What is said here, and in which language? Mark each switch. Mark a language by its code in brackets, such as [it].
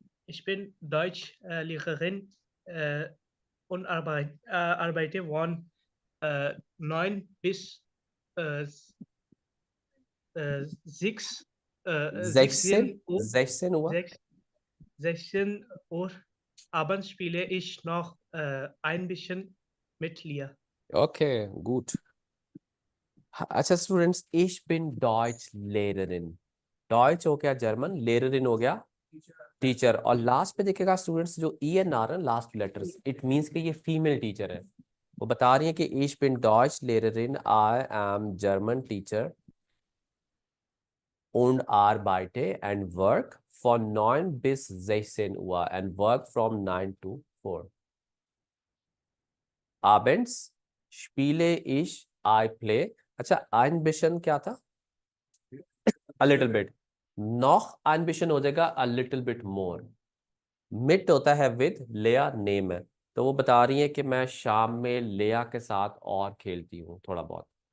[de] Ich bin Deutschlehrerin und arbeite von 9 bis 6, 16 Uhr. [hi] 16 हुआ। [de] 16 Uhr abends spiele ich noch ein bisschen mit Lia. [hi] Okay good. अच्छा students, [de] ich bin Deutschlehrerin, [hi] Deutsche हो गया German, लेररिन हो गया teacher, और last पे देखिएगा स्टूडेंट्स जो ई एन आर है लास्ट लेटर्स, इट मींस कि ये फीमेल टीचर है। वो बता रही है कि [de] ich bin Deutschlehrerin, [en] I am German teacher [de] und arbeite [en] and work [de] von 9 bis 16 Uhr [en] and work from 9 to 4. [de] Abends spiele ich, [en] I play। [hi] अच्छा [de] ein bisschen [hi] क्या था? [en] A little bit। [de] noch ein bisschen [hi] हो जाएगा [en] a little bit more। [hi] मिट होता है with, लेया name है, तो वो बता रही है कि मैं शाम में लेया के साथ और खेलती हूँ थोड़ा बहुत।